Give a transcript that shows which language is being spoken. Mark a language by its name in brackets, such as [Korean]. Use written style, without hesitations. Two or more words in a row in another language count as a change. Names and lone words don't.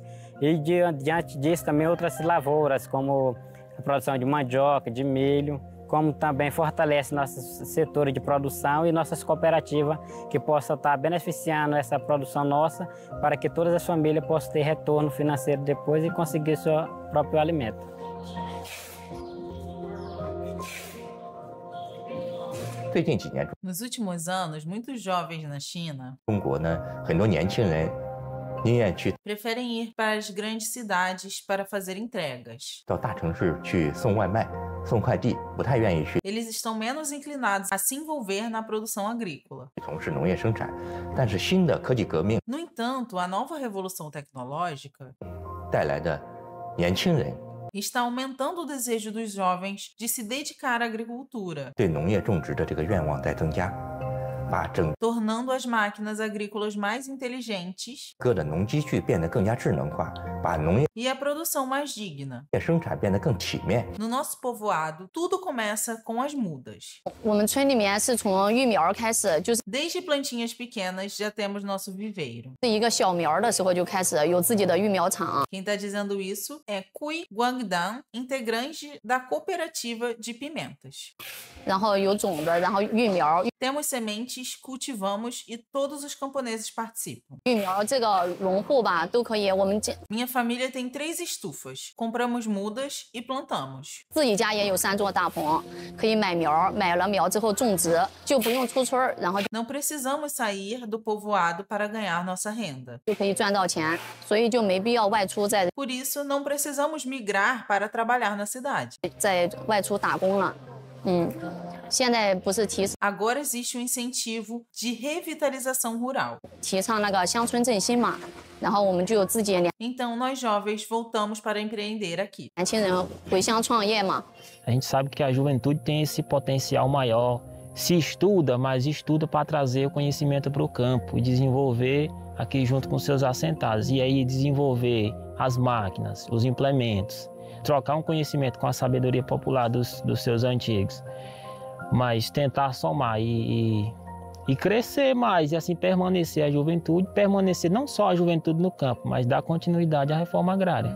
[Portuguese] E diante disso também outras lavouras, como a produção de mandioca, de milho, como também fortalece nossos setores de produção e nossas cooperativas que possam estar beneficiando essa produção nossa para que todas as famílias possam ter retorno financeiro depois e conseguir seu próprio alimento. Nos últimos anos, muitos jovens na China [Chinese] 中国呢，很多年轻人宁愿去 [Portuguese] preferem ir para as grandes cidades para fazer entregas. [Chinese] 到大城市去送外卖、送快递，不太愿意去 [Portuguese] Eles estão menos inclinados a se envolver na produção agrícola. [Chinese] 从事农业生产。但是新的科技革命 [Portuguese] No entanto, a nova revolução tecnológica [Chinese] 带来的年轻人 [Portuguese] está aumentando o desejo dos jovens de se dedicar à agricultura, [Chinese] 对农业种植的这个愿望在增加，把整 [Portuguese] tornando as máquinas agrícolas mais inteligentes [Chinese] 个的农机具变得更加智能化，把农业 [Portuguese] e a produção mais digna. [Chinese] 生产变得更体面。 [Portuguese] No nosso povoado, tudo começa com as mudas. [Chinese] 我们村里面是从育苗开始，就是 [Portuguese] Desde plantinhas pequenas já temos nosso viveiro. [Chinese] 一个小苗的时候就开始有自己的育苗场。 [Portuguese] Quem está dizendo isso é Cui Guangdan, integrante da cooperativa de pimentas. [Chinese] 然后有种子，然后育苗。 [Portuguese] Temos sementes, cultivamos e todos os camponeses participam. [Chinese] 育苗这个农户吧都可以，我们 [Portuguese] Minha família tem 3 estufas. Compramos mudas e plantamos. [Chinese] 自己家也有3座大棚，可以买苗，买了苗之后种植，就不用出村，然后 [Portuguese] Não precisamos sair do povoado para ganhar nossa renda. [Chinese] 就可以赚到钱，所以就没必要外出在 [Portuguese] Por isso, não precisamos migrar para trabalhar na cidade. [Chinese] 在外出打工了。现在不是提 [Portuguese] Agora existe um incentivo de revitalização rural. [Chinese] 提倡那个乡村振兴嘛，然后我们就有自己的 [Portuguese] Então, nós jovens voltamos para empreender aqui. [Chinese] 年轻人回乡创业嘛。 [Portuguese] A gente sabe que a juventude tem esse potencial maior, se estuda, mas estuda para trazer o conhecimento para o campo e desenvolver aqui junto com seus assentados. E aí desenvolver as máquinas, os implementos, trocar um conhecimento com a sabedoria popular dos seus antigos, mas tentar somar e crescer mais e assim permanecer a juventude, permanecer não só a juventude no campo, mas dar continuidade à reforma agrária.